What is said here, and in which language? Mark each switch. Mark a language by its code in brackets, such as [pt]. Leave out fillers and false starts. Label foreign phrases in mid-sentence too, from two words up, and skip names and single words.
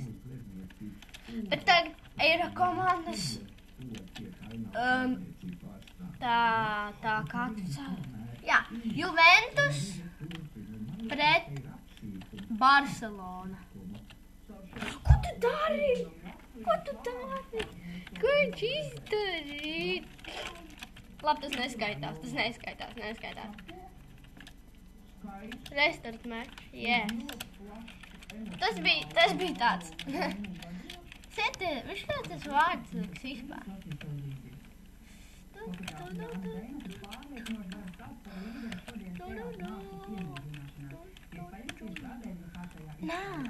[lv] Bet tagad ir komandas, tā kā tu cēli. Jā, Juventus pret Barcelona. Ko tu dari? Ko viņš izdarīja? Labi, tas neskaitās. [en] Restart match, yes. [lv] Tas bija tāds. Sēti, viņš kā tas vārds liks vispār. Nā.